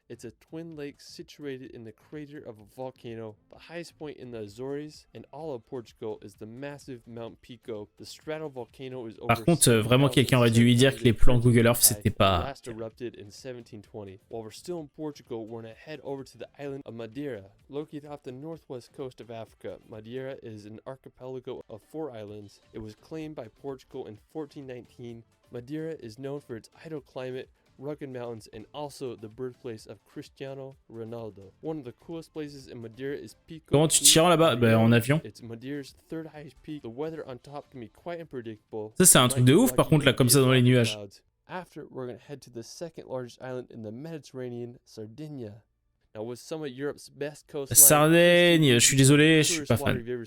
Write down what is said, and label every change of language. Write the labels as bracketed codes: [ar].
[en] It's a twin lake situated in the crater of a volcano. The highest point in the Azores and all of Portugal is the massive Mount Pico. The stratovolcano is over. [fr] Par contre, vraiment, quelqu'un aurait dû lui dire que les plans Google Earth, c'était pas. [en] Last erupted in 1720. While we're still in Portugal, we're gonna head over to the island of Madeira, located off the northwest coast of Africa. Madeira is an archipelago of 4 islands. It was claimed by Portugal in 1419. Madeira is known for its idle climate, rugged mountains, and also the birthplace of Cristiano Ronaldo. One of the coolest places in Madeira is Pico. [fr] Comment tu te rends là-bas? Bah, en avion. [en] It's Madeira's third highest peak. The weather on top can be quite unpredictable. [fr] Ça, c'est un truc de ouf, par contre, là, comme ça, dans les nuages. [en] After, we're going to head to the second largest island in the Mediterranean, Sardinia. Now, with some of Europe's best coastline, [fr] Sardaigne, je suis désolé, je suis pas fan.